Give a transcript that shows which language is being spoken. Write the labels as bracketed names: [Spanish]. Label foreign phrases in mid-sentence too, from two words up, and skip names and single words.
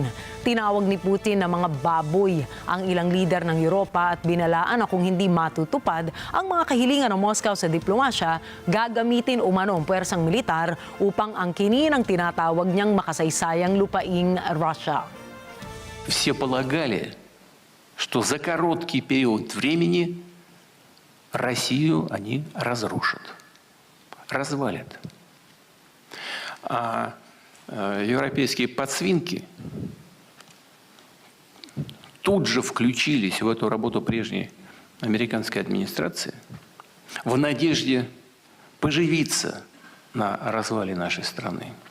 [Filipino] Tinawag ni Putin na mga baboy ang ilang lider ng Europa at binalaan na kung hindi matutupad ang mga kahilingan ng Moscow sa diplomasya, gagamitin umano ang puwersang militar upang angkinin ang tinatawag niyang makasaysayang lupaing Russia. [Russian] Все полагали, что за короткий период времени Россию они разрушат. Развалят. А европейские подсвинки тут же включились в эту работу прежней американской администрации в надежде поживиться на развале нашей страны.